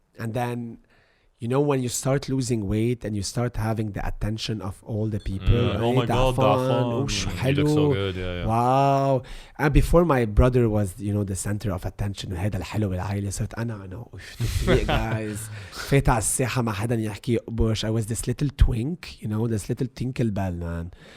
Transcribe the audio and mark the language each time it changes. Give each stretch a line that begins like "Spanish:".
English: And then, you know, when you start losing weight and you start having the attention of all the people. Oh my God, You look so good, yeah. Wow. And before my brother was, you know, the center of attention.
Arabic: هذا الحلو بالعائلة. صرت أنا
English: Toufiluk, guys.
Arabic: فات على الساحة ما حدا يحكي قبش.
English: I was this little twink, you know, this little tinkerbell, man.